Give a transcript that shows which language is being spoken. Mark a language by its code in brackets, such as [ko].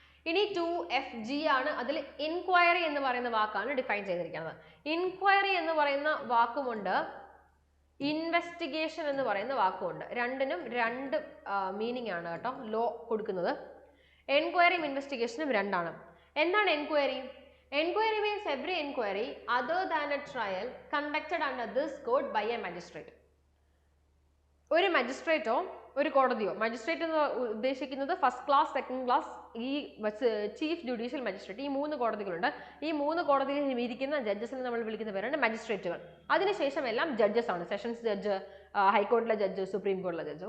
[ml] ഇനി 2FG ആണ്. അതിൽ ഇൻക്വയറി എന്ന് പറയുന്ന വാക്കാണ് ഡിഫൈൻ ചെയ്തിരിക്കുന്നത്. ഇൻക്വയറി എന്ന് പറയുന്ന വാക്കുമുണ്ട്, ഇൻവെസ്റ്റിഗേഷൻ എന്ന് പറയുന്ന വാക്കുമുണ്ട്. രണ്ടിനും രണ്ട് മീനിങ് ആണ് കേട്ടോ ലോ കൊടുക്കുന്നത്. എൻക്വയറിയും ഇൻവെസ്റ്റിഗേഷനും രണ്ടാണ്. എന്താണ് enquiry? [en] Enquiry means every enquiry other than a trial conducted under this code by a magistrate. [ml] ഒരു മജിസ്ട്രേറ്റോ ഒരു കോടതിയോ, മജിസ്ട്രേറ്റ് എന്ന് ഉദ്ദേശിക്കുന്നത് ഫസ്റ്റ് ക്ലാസ്, സെക്കൻഡ് ക്ലാസ്, ഈ ചീഫ് ജുഡീഷ്യൽ മജിസ്ട്രേറ്റ്, ഈ 3 കോടതികളുണ്ട്. ഈ 3 കോടതിയിൽ ഇരിക്കുന്ന ജഡ്ജസിനെ നമ്മൾ വിളിക്കുന്ന പേരാണ് മജിസ്ട്രേറ്റുകൾ. അതിനുശേഷം എല്ലാം ജഡ്ജസ് ആണ്, സെഷൻസ് ജഡ്ജ്, ഹൈക്കോർട്ടിലെ ജഡ്ജ്, സുപ്രീം കോടതിയിലെ ജഡ്ജ്.